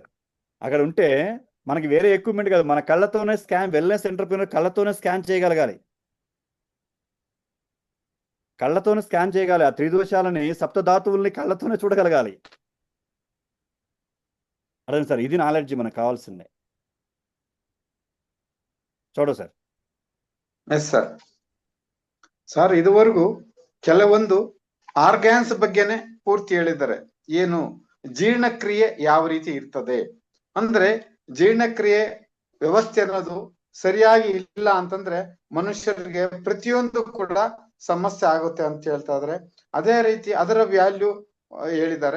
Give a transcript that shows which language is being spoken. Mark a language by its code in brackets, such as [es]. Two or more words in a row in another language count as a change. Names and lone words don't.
[te] అక్కడ ఉంటే మనకి వేరే ఎక్విప్మెంట్ కాదు, మన కళ్ళతోనే స్కాన్, [en] wellness entrepreneur [te] కళ్ళతోనే స్కాన్ చేయగలగాలి, కళ్ళతోనే స్కాన్ చేయగలి, ఆ త్రిదోషాలని, సప్తధాతువుల్ని కళ్ళతోనే చూడగలగాలి. అర్థం సార్? ఇది నాలెడ్జ్ మనకు కావాల్సిందే. చూడ ಸರ್. [en] yes sir. [kn] ಸರ್ ಇದುವರೆಗೂ ಕೆಲವೊಂದು ಆರ್ಗ್ಯಾನ್ಸ್ ಬಗ್ಗೆನೆ ಪೂರ್ತಿ ಹೇಳಿದ್ದಾರೆ. ಏನು ಜೀರ್ಣಕ್ರಿಯೆ ಯಾವ ರೀತಿ ಇರ್ತದೆ ಅಂದ್ರೆ, ಜೀರ್ಣಕ್ರಿಯೆ ವ್ಯವಸ್ಥೆ ಅನ್ನೋದು ಸರಿಯಾಗಿ ಇಲ್ಲ ಅಂತಂದ್ರೆ ಮನುಷ್ಯರಿಗೆ ಪ್ರತಿಯೊಂದು ಕೂಡ ಸಮಸ್ಯೆ ಆಗುತ್ತೆ ಅಂತ ಹೇಳ್ತಾ ಇದ್ರೆ, ಅದೇ ರೀತಿ ಅದರ ವ್ಯಾಲ್ಯೂ ಹೇಳಿದ್ದಾರೆ.